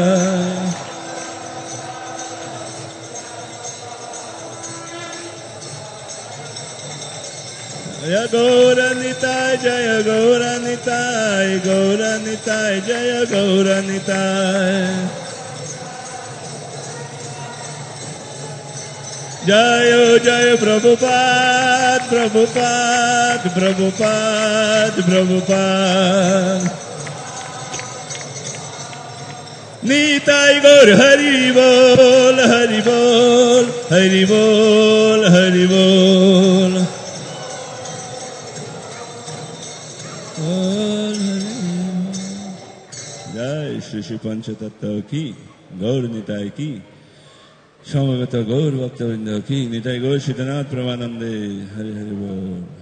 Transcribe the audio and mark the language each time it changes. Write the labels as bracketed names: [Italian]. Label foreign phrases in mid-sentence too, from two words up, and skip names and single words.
[Bangla] Jaya Gauranitai, Jaya Gauranitai, Gauranitai, Jaya Gauranitai. Jayo Jayo Prabhupada, Prabhupada, Prabhupada, Prabhupada. নিতাই গৌর হরি বল হরি বল হরি বল হরি বল জয় শ্রী শ্রী পঞ্চতত্ত্ব কি গৌর নিতাই কি সমবেত গৌর ভক্তবৃন্দ কি নিতাই গৌর সীতানাথ প্রমানন্দে হরি হরি বল।